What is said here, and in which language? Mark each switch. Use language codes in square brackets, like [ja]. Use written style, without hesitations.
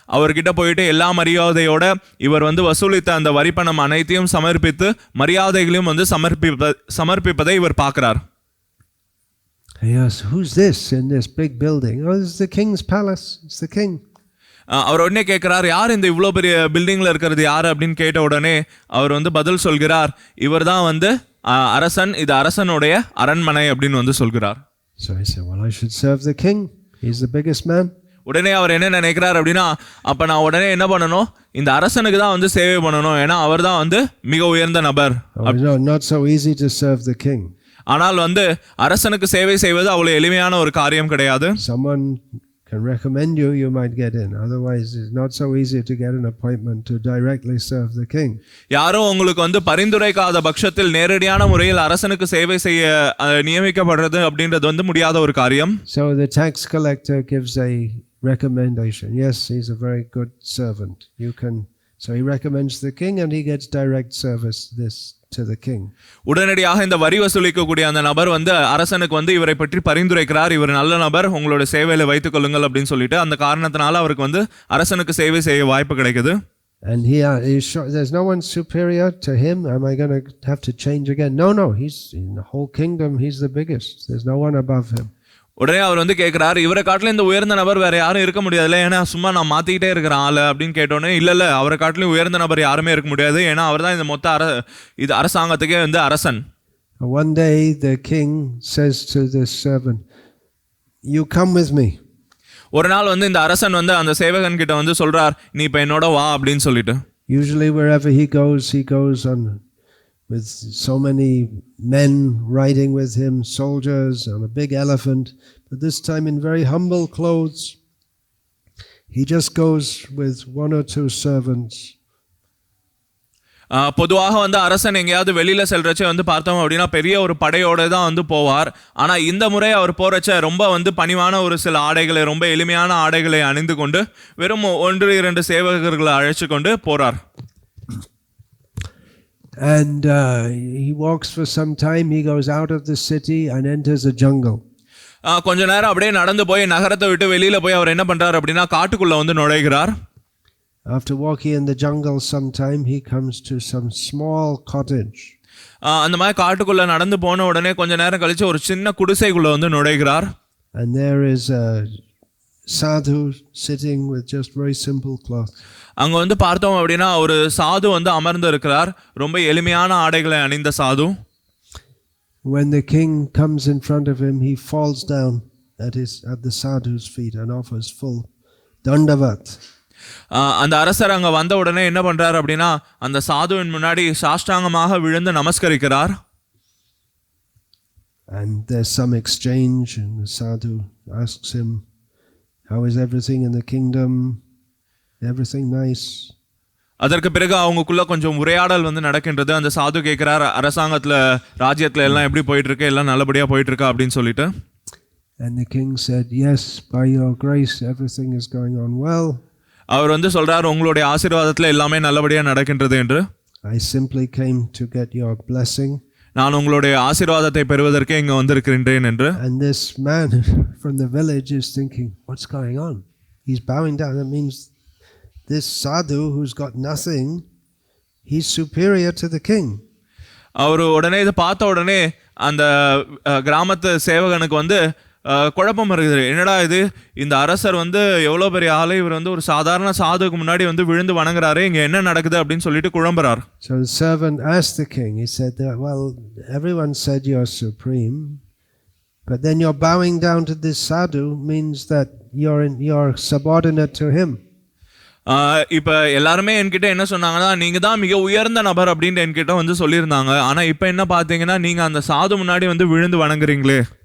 [ta] அவர்கிட்ட போயிட்டு எல்லா மரியாதையோட இவர் வந்து வசூலித்த அந்த வரி பணம் அனைத்தையும் சமர்ப்பித்து மரியாதைகளையும் வந்து சமர்ப்பிப்பதை இவர் பார்க்கிறார். [en] Yes, who's this in this big building? Oh, this is the king's palace. It's the king. [ta] அவர் உடனே கேட்கிறார், யார் இந்த இவ்வளோ பெரிய பில்டிங்ல இருக்கிறது யார் அப்படின்னு கேட்ட உடனே அவர் வந்து பதில் சொல்கிறார், இவர் தான் வந்து அரசன், இது அரசனுடைய அரண்மனை அப்படின்னு வந்து சொல்கிறார். [en] So he said, well, I should serve the king. He's the biggest man. [ta] உடனே அவர் என்ன நினைக்கிறார் அப்படின்னா, அப்ப நான் உடனே என்ன பண்ணணும், இந்த அரசனுக்கு தான் வந்து சேவை பண்ணணும், ஏன்னா அவர் தான் வந்து மிக உயர்ந்த நபர். [en] Not so easy to serve the king. [ta] ஆனால் வந்து அரசனுக்கு சேவை செய்வது அவ்வளவு எளிமையான ஒரு காரியம் கிடையாது. [en] Someone can recommend you, you might get in. Otherwise it's not so easy to get an appointment to directly serve the king. [ta] யாரோ உங்களுக்கு வந்து பரிந்துரைக்காத பட்சத்தில் நேரடியான முறையில் அரசனுக்கு சேவை செய்ய நியமிக்கப்படுறது அப்படின்றது வந்து முடியாத ஒரு காரியம். [en] So the tax collector gives a recommendation. Yes, he's a very good servant. You can. So he recommends the king and he gets direct service to the king. [ta] உடனடியாக இந்த வரி வசூலிக்கக்கூடிய அந்த நபர் வந்து அரசனுக்கு வந்து இவரை பற்றி பரிந்துரைக்கிறார், இவர் நல்ல நபர், உங்களோட சேவையில வைத்துக் கொள்ளுங்கள் அப்படின்னு சொல்லிட்டு அந்த காரணத்தினால அவருக்கு வந்து அரசனுக்கு சேவை செய்ய வாய்ப்பு கிடைக்குது. [en] And there's no one superior to him. Am I going to have to change again? No, he's in the whole kingdom, he's the biggest. There's no one above him. [ta] உடனே அவர் வந்து கேட்கிறார், இவரை காட்டிலும் இந்த உயர்ந்த நபர் வேற யாரும் இருக்க முடியாதுல்ல, ஏன்னா சும்மா நான் மாத்திக்கிட்டே இருக்கிறேன் ஆளு அப்படின்னு கேட்டோன்னே, இல்ல அவரை காட்டிலும் உயர்ந்த நபர் யாருமே இருக்க முடியாது, ஏன்னா அவர் தான் இந்த மொத்த இது அரசாங்கத்துக்கே வந்து அரசன். [en] One day the king says to this servant, you come with me. [ta] ஒரு நாள் வந்து இந்த அரசன் வந்து அந்த சேவகன் கிட்ட வந்து சொல்றார், நீ இப்ப என்னோட வா அப்படின்னு சொல்லிட்டு. [en] Usually wherever he goes on with so many men riding with him, soldiers on a big elephant, but this time in very humble clothes. He just goes with one or two servants. [ta] பொதுவாக வந்து அரசன் எங்கேயாவது வெளியில செல்றச்ச வந்து பார்த்தோம் அப்படின்னா பெரிய ஒரு படையோட தான் வந்து போவார். ஆனா இந்த முறை அவர் போறச்ச ரொம்ப வந்து பணிவான ஒரு சில ஆடைகளை, ரொம்ப எளிமையான ஆடைகளை அணிந்து கொண்டு வெறும் 1-2 சேவகர்களை அழைச்சு கொண்டு போறார். [en] And he walks for some time. He goes out of the city and enters a jungle. [ta] கொஞ்ச நேரம் அப்படியே நடந்து போய் நகரத்தை விட்டு வெளியில போய் அவர் என்ன பண்றார் அப்படின்னா காட்டுக்குள்ள வந்து நுழைகிறார். [en] After walking in the jungle some time, he comes to some small cottage. [ta] அந்த மாதிரி காட்டுக்குள்ள நடந்து போன உடனே கொஞ்ச நேரம் கழிச்சு ஒரு சின்ன குடிசைக்குள்ள வந்து நுழைகிறார். [en] And there is a sadhu sitting with just very simple cloth. [ta] அங்க வந்து பார்த்தோம் அப்படின்னா ஒரு சாது வந்து அமர்ந்து இருக்கிறார், ரொம்ப எளிமையான ஆடைகளை அணிந்த சாது. [en] When the king comes in front of him, he falls down at the sadhu's feet and offers full dandavat. [ta] அந்த அரசர் அங்க வந்த உடனே என்ன பண்றார் அப்படின்னா அந்த சாதுவின் முன்னாடி சாஷ்டாங்கமாக விழுந்து நமஸ்கரிக்கிறார். [en] And there's some exchange, and the sadhu asks him, how is everything in the kingdom? Everything nice? [ta] அதற்கு பிறகு அவங்களுக்குள்ள கொஞ்சம் உரையாடல் வந்து நடக்கின்றது. அந்த சாது கேட்கிறார், அரசாங்கத்துல ராஜ்யத்துல எல்லாம் எப்படி போயிட்டு இருக்கு, எல்லாம் நல்லபடியா போயிட்டு இருக்கா அப்படின்னு சொல்லிட்டு. [en] And the king said, yes, by your grace everything is going on well. [ta] அவர் வந்து சொல்றார், உங்களுடைய ஆசீர்வாதத்துல எல்லாமே நல்லபடியா நடக்கின்றது என்று. [en] I simply came to get your blessing. [ta] நான் உங்களுடைய ஆசீர்வாதத்தை பெறுவதற்கே இங்க வந்திருக்கின்றேன் என்று. [en] And this man from the village is thinking, what's going on? He's bowing down. That means this sadhu who's got nothing, he's superior to the king. [ta] அவர் உடனே இதை பார்த்த உடனே அந்த கிராமத்து சேவகனுக்கு வந்து குழப்பம் இருக்குது. என்னடா இது, இந்த அரசர் வந்து எவ்வளோ பெரிய ஆளு, இவர் வந்து ஒரு சாதாரண சாதுக்கு முன்னாடி வந்து விழுந்து வணங்குறாரு, இங்க என்ன நடக்குது அப்படின்னு சொல்லிட்டு குழம்புறார். [en] So the servant asked the king, he said that, well, everyone said you're supreme, but then you're bowing down to this sadhu means that you're subordinate to him. [ta] இப்போ எல்லாருமே என்கிட்ட என்ன சொன்னாங்கன்னா, நீங்க தான் மிக உயர்ந்த நபர் அப்படின்ட்டு என்கிட்ட வந்து சொல்லியிருந்தாங்க. ஆனா இப்போ என்ன பார்த்தீங்கன்னா நீங்க அந்த சாது முன்னாடி வந்து விழுந்து வணங்குறீங்களே.